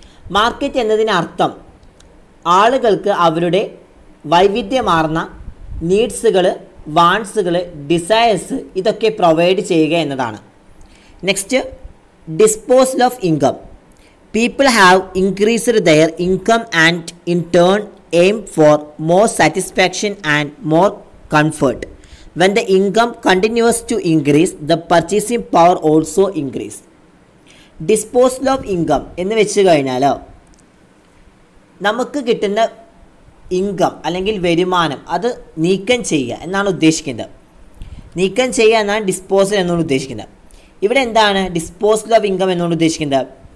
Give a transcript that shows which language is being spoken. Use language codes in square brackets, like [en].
[ml] Market എന്നതിനർത്ഥം ആളുകൾക്ക് അവരുടെ വൈവിധ്യമാർന്ന നീഡ്സുകൾ, വാണ്ട്സുകൾ, ഡിസയേഴ്സ് ഇതൊക്കെ പ്രൊവൈഡ് ചെയ്യുക എന്നതാണ്. [en] Next, disposal of income. People have increased their income and in turn aim for more satisfaction and more comfort. When the income continues to increase, the purchasing power also increase. [ml] Disposal of income എന്ന് വെച്ച് കഴിഞ്ഞാൽ നമുക്ക് കിട്ടുന്ന income അല്ലെങ്കിൽ വരുമാനം അത് നീക്കം ചെയ്യുക എന്നാണ് ഉദ്ദേശിക്കുന്നത്. നീക്കം ചെയ്യുക എന്നാണ് ഡിസ്പോസൽ എന്നാണ് ഉദ്ദേശിക്കുന്നത്. ഇവിടെ എന്താണ് ഡിസ്പോസൽ ഓഫ് ഇൻകം എന്നാണ് ഉദ്ദേശിക്കുന്നത്?